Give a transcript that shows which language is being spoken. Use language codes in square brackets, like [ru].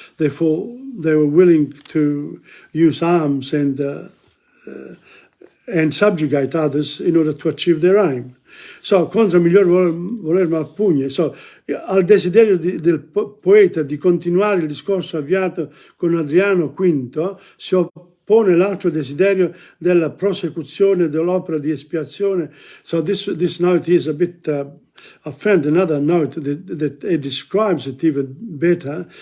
[en] Therefore, they were willing to use arms and subjugate others in order to achieve their aim. [it] So, contra miglior voler malpugna. So, al desiderio del poeta di continuare il discorso avviato con Adriano V si oppone l'altro desiderio della prosecuzione dell'opera di espiazione. [en] So this note is a bit, I found another note that it describes it even better.